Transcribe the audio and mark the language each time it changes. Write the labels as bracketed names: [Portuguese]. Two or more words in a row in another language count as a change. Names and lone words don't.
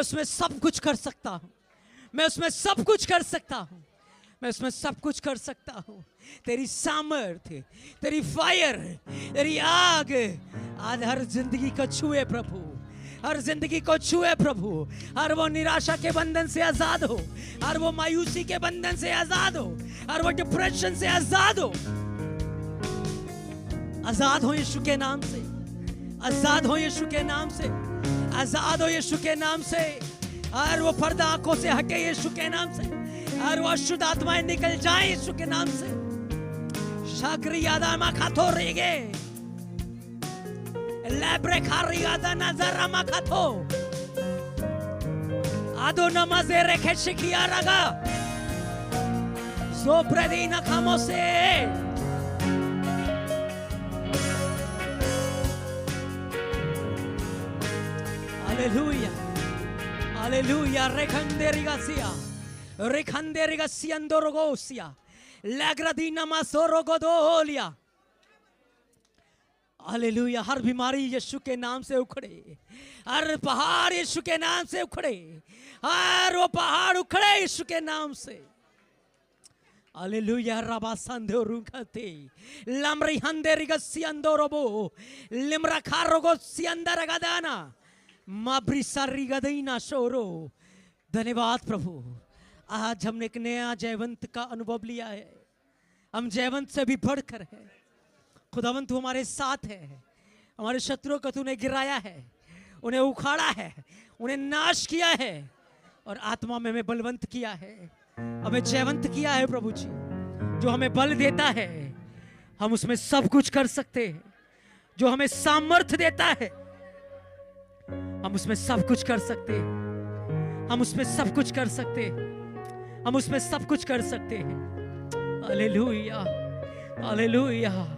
[Hindi] उसमें सब कुछ कर सकता हूं मैं उसमें सब कुछ कर सकता हूं मैं उसमें सब कुछ कर सकता हूं तेरी सामर्थ्य तेरी फायर तेरी आग आज हर जिंदगी को छुए प्रभु हर जिंदगी को छुए प्रभु हर वो निराशा के बंधन से आजाद हो हर वो मायूसी के बंधन से आजाद हो हर वो डिप्रेशन से आजाद हो आजाद हो यीशु के नाम से आजाद हो यीशु के नाम से आजाद हो यीशु के नाम से और वो पर्दा आंखों से हटे यीशु के नाम से और वो अशुद्ध आत्माएं निकल जाए यीशु के नाम से शागरी यादा मा खातो रेगे लेब्रे खारी यादा नजर मा खातो आदो नमाज़े रेखे शिकिया रगा सो प्रदीना खामो से Aleluya, aleluya, recanderigasia andorogosia, lagradina masorogodolia. Aleluya, हर बीमारी यीशु के नाम से उखड़े, हर पहाड़ यीशु के नाम से उखड़े, हर वो पहाड़ उखड़े यीशु के नाम से. Aleluya, rabasando runkate, lamri handerigasia andorobo, limra carrogosia andaragadana. माब्रिसारिगदीना शोरो धन्यवाद प्रभु आज हमने एक नया जयवंत का अनुभव लिया है हम जयवंत से भी बढ़कर है खुदावंत हमारे साथ है हमारे शत्रुओं को तूने गिराया है उन्हें उखाड़ा है उन्हें नाश किया है और आत्मा में हमें बलवंत किया है हमें जयवंत किया है प्रभु जी जो हमें बल देता है हम उसमें सब कुछ कर सकते हैं जो हमें सामर्थ्य देता है हम उसमें सब कुछ कर सकते हैं हम उसमें सब कुछ कर सकते हैं हम उसमें सब कुछ कर सकते हैं हालेलुया हालेलुया